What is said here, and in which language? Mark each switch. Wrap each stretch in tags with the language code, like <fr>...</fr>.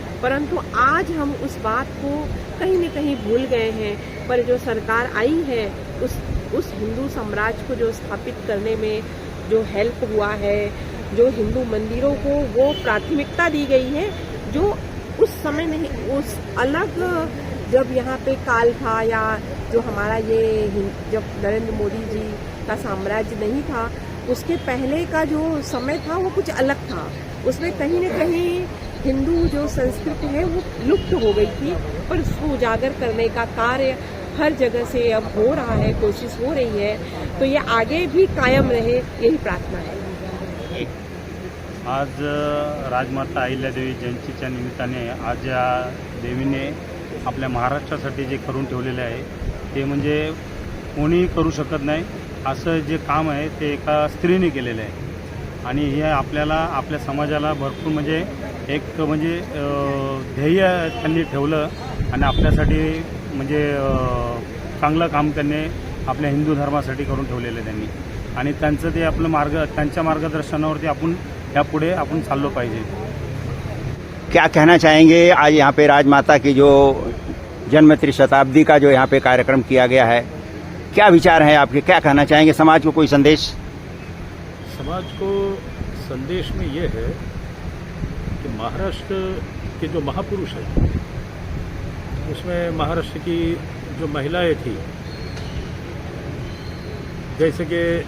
<hi>परंतु आज हम उस बात को कहीं न कहीं भूल गए हैं, पर जो सरकार आई है उस हिंदू साम्राज्य को जो स्थापित करने में जो हेल्प हुआ है, जो हिंदू मंदिरों को वो प्राथमिकता दी गई है जो उस समय नहीं, उस अलग जब यहाँ पे काल था या जो हमारा ये जब नरेंद्र मोदी जी का साम्राज्य नहीं था उसके पहले का जो समय था वो कुछ अलग था। उसमें कहीं न कहीं हिंदू जो संस्कृति है वो लुप्त हो गई थी, पर उसको उजागर करने का कार्य हर जगह से अब हो रहा है, कोशिश हो रही है, तो ये आगे भी कायम रहे, यही प्रार्थना है।</hi> <mr>आज राजमाता अहिल्यादेवी जयंतीच्या निमित्ताने आज या देवीने आपल्या महाराष्ट्रासाठी जे करून ठेवलेले आहे ते म्हणजे कोणीही करू शकत नाही असं जे काम आहे ते एका स्त्रीने केलेलं आहे आणि हे आपल्याला आपल्या समाजाला भरपूर म्हणजे एक म्हणजे ध्येय त्यांनी ठेवलं आणि आपल्यासाठी म्हणजे चांगलं काम त्यांनी आपल्या हिंदू धर्मासाठी करून ठेवलेलं त्यांनी आणि त्यांचं ते आपलं त्यांच्या मार्गदर्शनावरती आपण यापुढे आपण चाललो पाहिजे।</mr> <hi>क्या कहना चाहेंगे आज यहाँ पे राजमाता की जो जन्म त्रिशताब्दी का जो यहाँ पे कार्यक्रम किया गया है, क्या विचार है आपके, क्या कहना चाहेंगे? समाज को कोई संदेश? समाज को संदेश में ये है कि महाराष्ट्र के जो महापुरुष हैं उसमें महाराष्ट्र की जो महिलाएं थी, जैसे कि</hi>